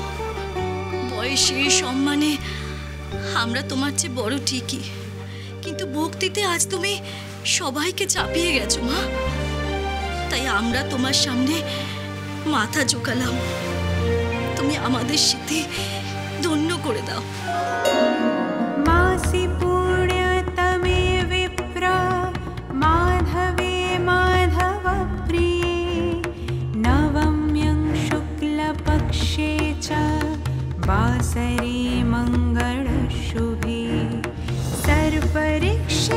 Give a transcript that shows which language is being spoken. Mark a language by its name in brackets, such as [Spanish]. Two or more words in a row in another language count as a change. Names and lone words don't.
[Bangla] বয়সে সম্মানে আমরা তোমার চেয়ে বড় ঠিকই, কিন্তু ভক্তিতে আজ তুমি সবাইকে চাপিয়ে গেছো মা। তাই আমরা তোমার সামনে মাথা ঝুঁকালাম, তুমি আমাদের স্মৃতি ধন্য করে দাও। [Sanskrit] मासि पुण्यतमे विप्रा माधवे माधवप्रिये नवम्यं शुक्लपक्षे च वासरे मङ्गलशुभे सर्परीक्षे